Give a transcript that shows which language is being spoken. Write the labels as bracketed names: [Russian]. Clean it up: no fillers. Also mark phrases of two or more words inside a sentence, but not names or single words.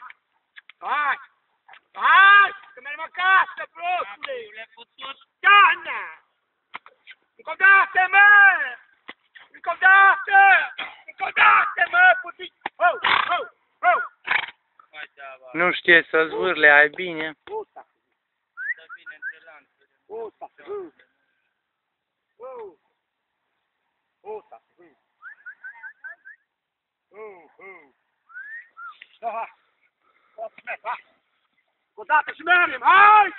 [Romanian] Hai! Hai! Că mergem acasă, prostule! Gianna! Încă o dată, mă! Încă o dată! Încă o dată, mă, puțin! Ho! Ho! Ho! Nu știe să zvârle, ai bine. Usta! Usta! Usta! Da, hai! Hai! O dată și mergem, hai!